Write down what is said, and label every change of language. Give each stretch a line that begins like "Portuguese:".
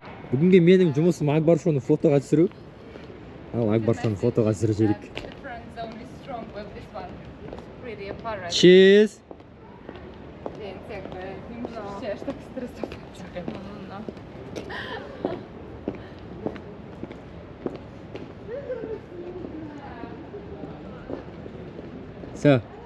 Kazakh: бүгінге менің жұмысым Акбаршоны фотоға түсіру. Ал Акбаршоны фотоға түсіріп жіберейік.
English: Friend zone is strong, but this one is pretty apparent. Cheers.
Polish: Więc jakby nie musisz się aż tak stresować. No.
Russian: Все.